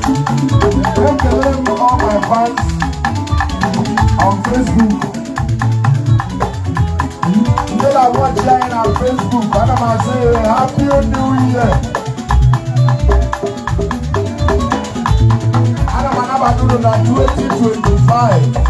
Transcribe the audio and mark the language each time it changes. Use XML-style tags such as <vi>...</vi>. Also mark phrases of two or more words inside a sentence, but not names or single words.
<ig>Ekele m</ig> <en>all my fans on Facebook.</en> <ig>Ndị na-watch anyị na Facebook, ana m asị,</ig> <en>"Happy New Year."</en> <ig>Ana m anabata unu na twenty twenty-five.</ig>